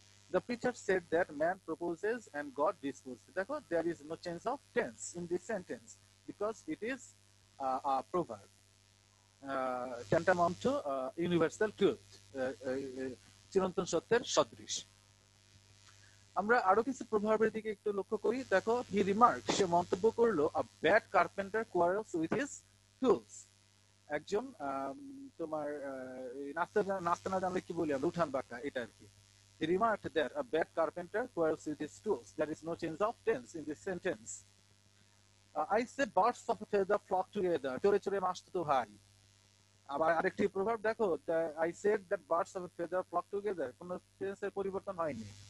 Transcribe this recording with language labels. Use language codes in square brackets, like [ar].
[en] The preacher said that man proposes and God disposes. দেখো, there is no change of tense in this sentence because it is a proverb, tantamount to universal truth, [bn] চিরন্তন সত্যের সদৃশ। আমরা আরো কিছু প্রভাবের দিকে একটু লক্ষ্য করি। [en] দেখো, he remark, [bn] সে মন্তব্য করলো, [en] a bad carpenter quarrels with his tools। [bn] একজন তোমার নাচতে না জানলে কি বলি আমরা, উঠান বাঁকা, এটা আর কি। [en] He remarked that a bad carpenter quarrels with his tools. There is no change of tense in this sentence. I said birds of a feather flock together. [bn] চড়ে চড়ে মাসতো তো ভাই। আবার আরেকটি প্রভাব দেখো, [en] I said that birds of a feather flock together, [bn] কোনো টেন্সের পরিবর্তন হয়নি।